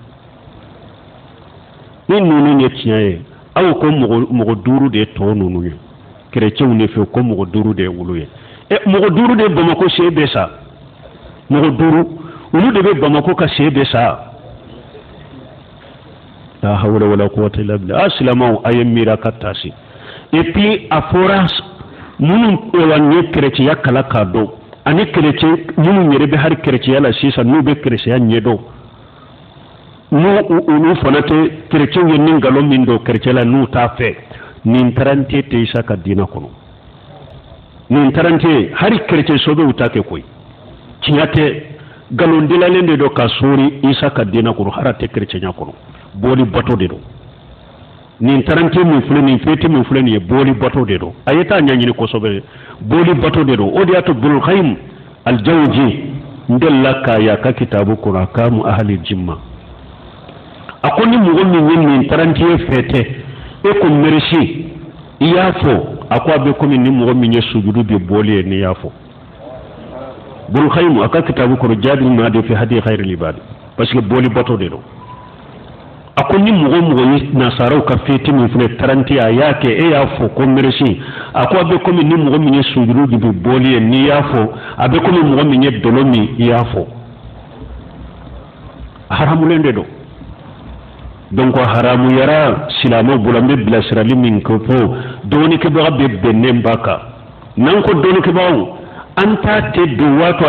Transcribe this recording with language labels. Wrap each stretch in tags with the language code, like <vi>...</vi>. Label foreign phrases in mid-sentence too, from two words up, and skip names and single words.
<bm>ni ninnu ye tiɲɛ ye aw ko mɔgɔ duuru de ye tɔ ninnu ye kerecɛnw de fɛ ko mɔgɔ duuru de ye wulu ye mɔgɔ duuru de ye Bamako see bɛ sa mɔgɔ duuru olu de bɛ Bamako ka see bɛ sa</bm> <ar>لا حول ولا قوة إلا بالله</ar> <bm>silamaw a ye miira ka taasi</bm> <fr>et puis</fr> <bm>a fɔra minnu ye kerecɛnya kala k'a dɔn ani kerecɛn minnu yɛrɛ bɛ hali kerecɛnya la sisan n'u bɛ kerecɛnya ɲɛdɔn n'u fana tɛ kerecɛnw ye ni nkalon min don kerecɛnya la n'u t'a fɛ nin tarante tɛ isa ka diinɛ kɔnɔ nin tarante hali kerecɛn so bɛ u t'a kɛ koyi tiɲɛ tɛ nkalon dilalen de don ka sori isa ka diinɛ kɔnɔ hali a tɛ kerecɛnya kɔnɔ booli bato de don nin tarante min filɛ nin feti min filɛ nin ye booli bato de don a ye taa ɲɛɲini kosɛbɛ booli bato de don o de y'a to Ibnul Qayyim al-Jawzi n delila k'a y'a ka kitabu kɔnɔ Ahkamu ahli jimma a ko ni mɔgɔ min ye nin tarantiye fɛ tɛ e ko merci i y'a fɔ a ko a bɛ komi ni mɔgɔ min ye sujudu bi booli ye n'i y'a fɔ Ibnul Qayyim a ka kitabu kɔnɔ Jaadul Maadi fi hadi khayril ibaad</bm> <fr>parce que</fr> <bm>booli bato de don a ko ni mɔgɔ ye nasaraw ka feti min filɛ taranti a y'a kɛ e y'a fɔ ko merci a ko a bɛ komi ni mɔgɔ min ye sujudu bi booli ye n'i y'a fɔ a bɛ komi mɔgɔ min ye dolo min i y'a fɔ a haramulen de don donc haramuyara silamaw bolo an bɛ bilasirali min kɛ fo dɔɔnikɛbaga bɛ bɛnnen b'a kan n'an ko dɔɔnikɛbagaw an t'a tɛ don waati</bm>